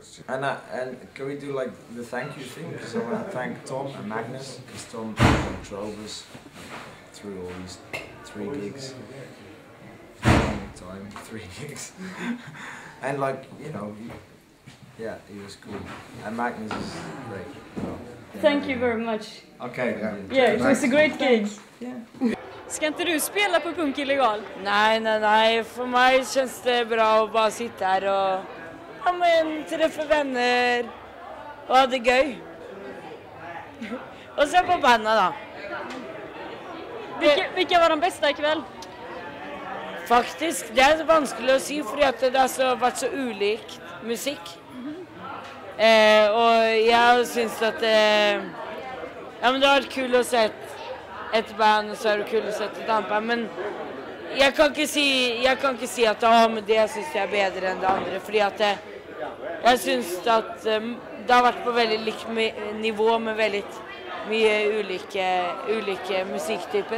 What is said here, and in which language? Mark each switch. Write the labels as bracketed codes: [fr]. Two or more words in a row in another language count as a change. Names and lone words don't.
[en] And can we do like the thank you thing? Because I want to thank Tom and Magnus, because Tom drove us through all these 3 gigs. Time, 3 gigs. And like, you know, yeah, he was cool. And Magnus is great. Thank you very much. Okay. Yeah, it was a great gig. Yeah. [sv] Ska inte du spela på Punk Illegal? Nej. För mig känns det bra att bara sitta här och träffa vänner och ha det göj. Och sen på bandet då. Vilka var de bästa ikväll? [no] Faktisk, det er vanskelig å si, fordi at det har vært så ulik musikk. Og jeg synes at ja, men det har vært kul å se et band, og så er det kul å se et annet band, men jeg kan ikke si at men det synes jeg er bedre enn det andre, fordi at jeg synes at det har vært på veldig likt nivå med veldig mye ulike musikktyper.